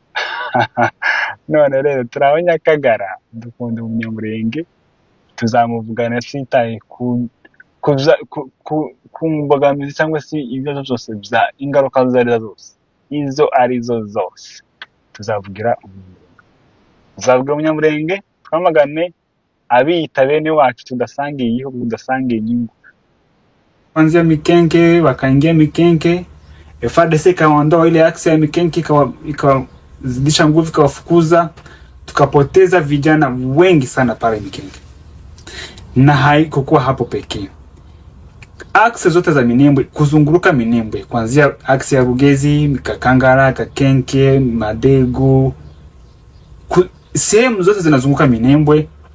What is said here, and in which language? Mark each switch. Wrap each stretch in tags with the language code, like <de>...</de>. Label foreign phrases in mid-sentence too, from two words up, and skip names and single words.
<rw>none rero turabanyakagara dukunda umunyamurenge tuzamuvugana sitaye ku mbogamizi cyangwa se ibibazo byose bya ingaruka zose izo arizo zose tuzavugira umunyamurenge twamagane abiyita bene wacu tudasangiye igihugu tudasangiye inyungu</rw> <sw>kuanzia Mikenge wakaingia Mikenge FARDC kaondoa ile aksi ya Mikenge ikazidisha nguvu ikawafukuza tukapoteza vijana wengi sana pale Mikenge na haikuwa hapo pekee aksi zote za Minembwe kuzunguruka Minembwe kuanzia aksi ya Rugezi Mikakangara Kakenke Madegu sehemu zote zinazunguka Minembwe</sw>